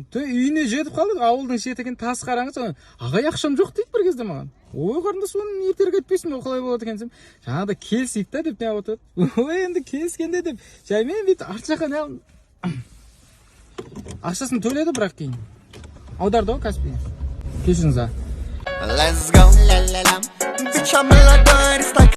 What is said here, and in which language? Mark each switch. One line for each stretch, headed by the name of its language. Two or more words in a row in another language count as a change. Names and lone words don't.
Kazakh: Үйіне жетіп қалдық, ауылдың шеті екен, тас қараңыз. Ағай ақшам жоқ дейді бір кезде маған. Ой, қарындас, оның ертерек айтпайсың ба, қалай болады екенсің? Жаңағыда келсейік та деп не отырды. Ой, енді келіскенде деп. Жаймен бет арт жаққа не ақшасын төледі, бірақ кейін аударды ғой Каспий. Кешіріңіз.
English: Let's go, la la la. Bitch, I'm a